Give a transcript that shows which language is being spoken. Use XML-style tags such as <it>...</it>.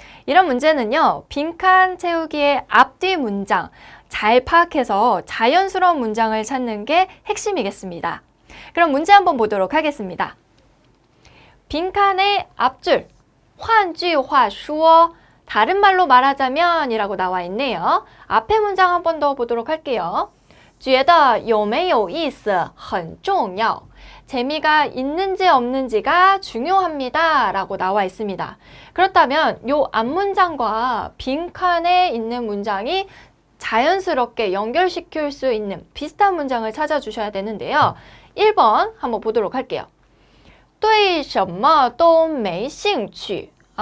<ko>이런 문제는요, 빈칸 채우기의 앞뒤 문장 잘 파악해서 자연스러운 문장을 찾는 게 핵심이겠습니다. 그럼 문제 한번 보도록 하겠습니다. 빈칸의 앞줄,</ko> <zh>换句话说,</zh> <ko>다른 말로 말하자면 이라고 나와 있네요. 앞에 문장 한 번 더 보도록 할게요.</ko> <zh>觉得有没有意思很重要.</zh> <ko>재미가 있는지 없는지가 중요합니다 라고 나와 있습니다. 그렇다면 이 앞문장과 빈칸에 있는 문장이 자연스럽게 연결시킬 수 있는 비슷한 문장을 찾아주셔야 되는데요. 1번 한번 보도록 할게요.</ko> <zh>对什么都没兴趣.</zh>